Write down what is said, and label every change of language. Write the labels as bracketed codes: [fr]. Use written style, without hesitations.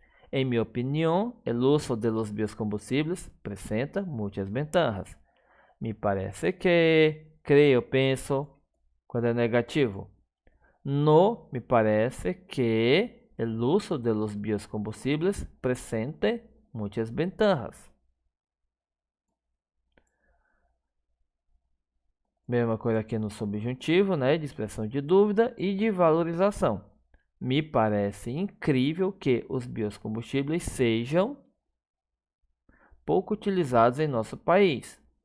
[es] En mi opinión, el uso de los biocombustibles presenta muchas ventajas. [pt] Me parece que, creo, penso, quando é negativo. [es] No me parece que el uso de los biocombustibles presente muchas ventajas. [pt] Mesma coisa aqui no subjuntivo, né, de expressão de dúvida e de valorização. Me parece incrível que os biocombustíveis sejam pouco utilizados em nosso país.